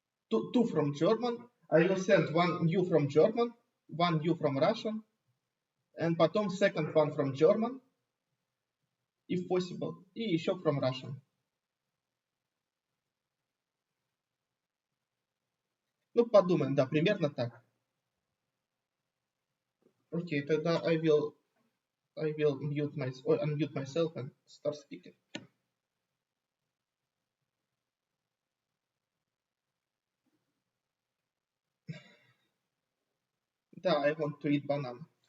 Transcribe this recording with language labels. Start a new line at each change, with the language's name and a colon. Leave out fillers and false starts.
English: Two from German. I will send one new from German, one new from Russian, and
Russian: потом
English: second one from German, if possible,
Russian: и еще
English: from Russian.
Russian: Ну, подумаем, да, примерно так. Окей, тогда
English: I will unmute myself and start speaking. Да, I want to eat banana.